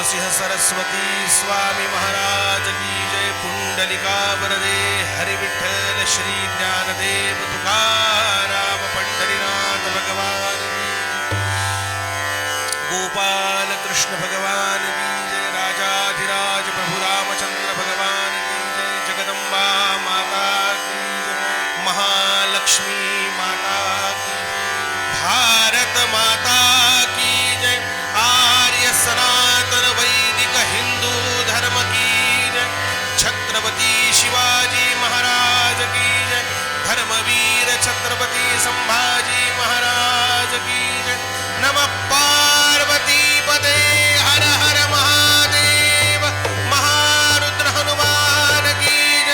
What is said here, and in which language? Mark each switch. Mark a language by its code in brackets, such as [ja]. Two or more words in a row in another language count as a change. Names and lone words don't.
[hi] सरस्वती स्वामी महाराज की जय. पुंडलिका वरदे हरि विठ्ठल श्री ज्ञानदेव तुकाराम पंढरीनाथ भगवान की. गोपाल कृष्ण भगवान की जय. राजाधिराज प्रभु रामचंद्र भगवान की जय. जगदम्बा माता की जय. महालक्ष्मी माता की. भारत माता की जय. आर्य सनातन वैदिक हिंदू धर्म की जय. छत्रपती शिवाजी महाराज की जय. धर्मवीर छत्रपती संभाजी महाराज की जय. नमः पार्वती पदे हर हर महादेव. महारुद्र हनुमान की जय.